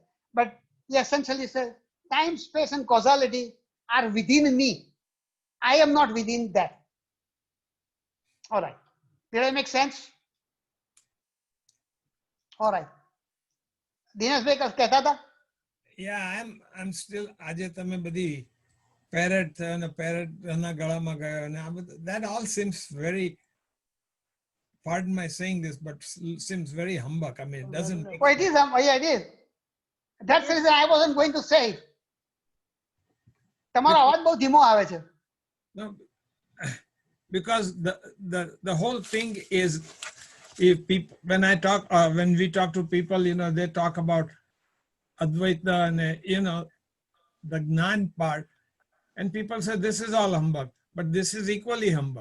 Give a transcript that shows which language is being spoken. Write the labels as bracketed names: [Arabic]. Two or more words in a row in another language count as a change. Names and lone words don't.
[English] But he essentially says time, space, and causality are within me. I am not within that. All right. Did I make sense? All right. [Hindi] Dinesh भाई कस कहता था? [English] Yeah, I'm still [Gujarati] આજે તમે બધી parrot થયો ને parrot એના ગળામાં ગયો ને આ બધું, [English] that all seems very, pardon my saying this, but seems very humbug. I mean, it doesn't make Oh, it is. Yeah, it is. That's the reason I wasn't going to say it. [Gujarati] તમારો અવાજ બહુ ધીમો આવે છે. [English] No, because the whole thing is, if people, when we talk to people, they talk about Advaita and the Gnan part, and people say this is all humbug, but this is equally humbug.